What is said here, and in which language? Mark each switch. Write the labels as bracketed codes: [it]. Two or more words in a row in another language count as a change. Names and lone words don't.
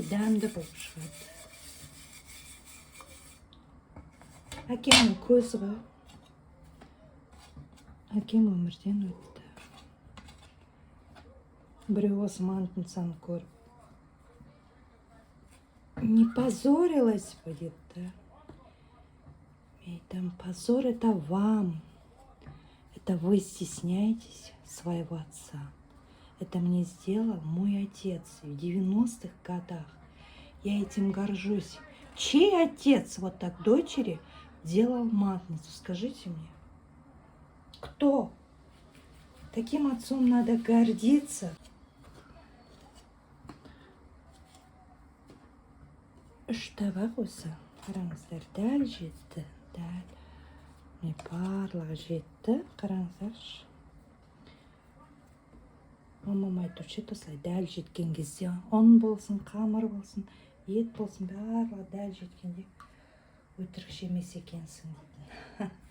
[kk] Өте дәмді болып шығады. Әкемнің көзі ғой. Әкем өмірден өтті. Біреу осы мантынсаны көріп. [ru] Не позорилась бы, деді. [kk] Мен айтам, [ru] позор это вам. Это вы стесняетесь своего отца. Это мне сделал мой отец в 90-х годах. Я этим горжусь. Чей отец вот так дочери делал матницу? Скажите мне. Кто? Таким отцом надо гордиться. [kk] Үштабақ осы. Қараңыздар, дәл жетті. Дәл. Міне барлығы жетті. Қараңыздаршы. Мамам айтушы еді осылай дәл жеткен кезде ұн болсын, қамыр болсын, ет болсын, барлығы дәл жеткенде өтірік жемес екенсің дейтін.